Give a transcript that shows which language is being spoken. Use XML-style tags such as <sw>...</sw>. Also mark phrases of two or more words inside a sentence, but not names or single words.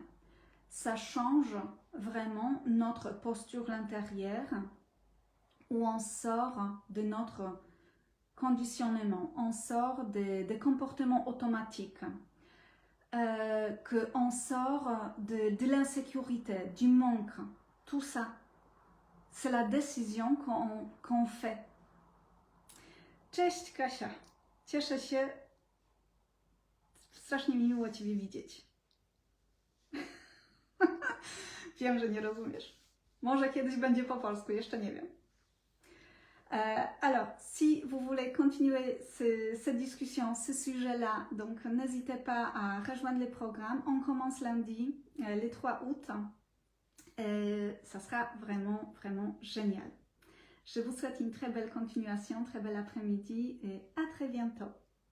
<fr>Ça change vraiment notre posture intérieure où on sort de notre conditionnement, on sort des comportements automatiques, qu'on sort de l'insécurité, du manque, tout ça. C'est la décision qu'on fait.</fr> <pl>Cześć Kasia, cieszę się, strasznie mi miło Ciebie widzieć. Wiem, że nie rozumiesz. Może kiedyś będzie po polsku, jeszcze nie wiem.</pl> <fr>Alors, si vous voulez continuer cette discussion, ce sujet-là, donc n'hésitez pas à rejoindre les programmes. On commence lundi, le 3 août. Ça sera vraiment, vraiment génial. Je vous souhaite une très belle continuation, très bel après-midi et à très bientôt.</fr>